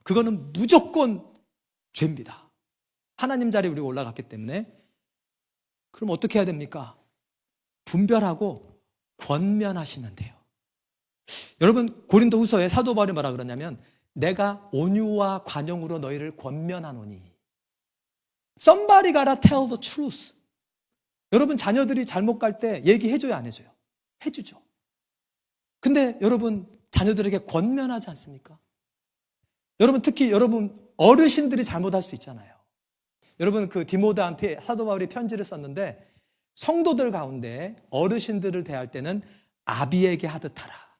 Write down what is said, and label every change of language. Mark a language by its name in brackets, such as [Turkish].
[Korean] 그거는 무조건 죄입니다. 하나님 자리에 우리가 올라갔기 때문에. 그럼 어떻게 해야 됩니까? 분별하고 권면하시면 돼요. 여러분, 고린도후서에 사도 바울이 뭐라 그러냐면, 내가 온유와 관용으로 너희를 권면하노니. [English] Somebody gotta tell the truth. [Korean] 여러분, 자녀들이 잘못 갈 때 얘기해줘야 안 해줘요? 해주죠. 근데 여러분, 자녀들에게 권면하지 않습니까? 여러분, 특히 여러분 어르신들이 잘못할 수 있잖아요. 여러분, 그 디모데한테 사도 바울이 편지를 썼는데, 성도들 가운데 어르신들을 대할 때는 아비에게 하듯 하라.